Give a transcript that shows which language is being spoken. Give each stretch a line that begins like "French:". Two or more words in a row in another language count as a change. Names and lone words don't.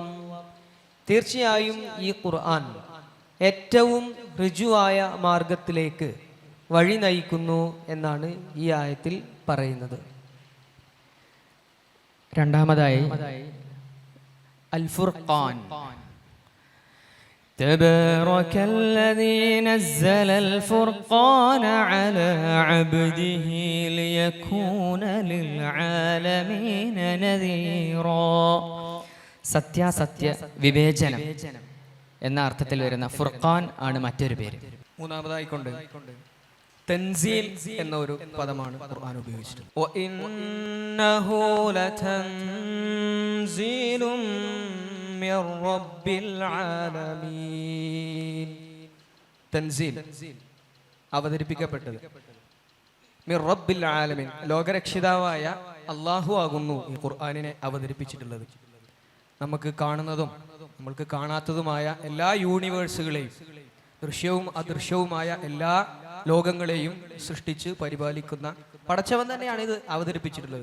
Malayalam: തീർച്ചയായും ഈ ഖുർആൻ ഏറ്റവും ഋജുവായ മാർഗത്തിലേക്ക് വഴി നയിക്കുന്നു എന്നാണ് ഈ ആയത്തിൽ പറയുന്നത്. രണ്ടാമതായി അൽ ഫുർഖാൻ.
Arabic: تبارك الذي نزل الفرقان على عبده ليكون للعالمين نذيرا.
Malayalam: സത്യാസത്യ വിവേചനം എന്ന അർത്ഥത്തിൽ വരുന്ന ഫുർഖാൻ ആണ് മറ്റൊരു പേര്. മൂന്നാമതായിക്കൊണ്ട് തൻസീൽ എന്ന ഒരു പദമാണ് ഖുർആൻ ഉപയോഗിച്ചിട്ടുള്ളത്.
Arabic: وإنه لتنزيل من رب العالمين.
Malayalam: തൻസീൽ അവതരിപ്പിക്കപ്പെട്ടത്.
Arabic: من رب العالمين,
Malayalam: ലോകരക്ഷിതാവായ അള്ളാഹു ആകുന്നു ഈ ഖുർആനിനെ അവതരിപ്പിച്ചിട്ടുള്ളത്. നമുക്ക് കാണുന്നതും നമ്മൾക്ക് കാണാത്തതുമായ എല്ലാ യൂണിവേഴ്സുകളെയും ദൃശ്യവും അദൃശ്യവുമായ എല്ലാ ലോകങ്ങളെയും സൃഷ്ടിച്ച് പരിപാലിക്കുന്ന പടച്ചവൻ തന്നെയാണ് ഇത് അവതരിപ്പിച്ചിട്ടുള്ളത്.